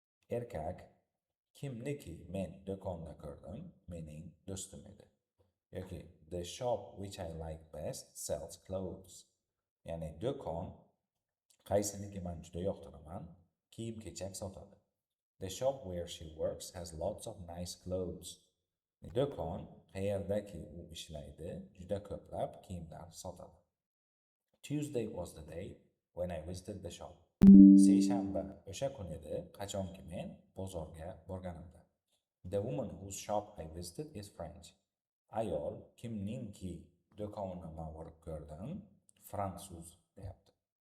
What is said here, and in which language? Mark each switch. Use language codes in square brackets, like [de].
[uz] Erkak kimniki men do'konda ko'rdim, mening do'stim edi. Yoki [en] the shop which I like best sells clothes. [uz] Ya'ni do'kon qaysiniki men juda yoqtiraman, kiyim-kechak sotadi. [en] The shop where she works has lots of nice clothes. [uz] Do'kon qayerdaki u ishlaydi, juda ko'plab kiyimlar sotadi. [en] Tuesday was the day when I visited the shop. [uz] Seshanba o'sha kun edi, qachonki men bozorga borganimda. [en] The woman whose shop I visited is French. [uz] Ayol kimningki do'konini men borib ko'rdim, fransuz deyapti.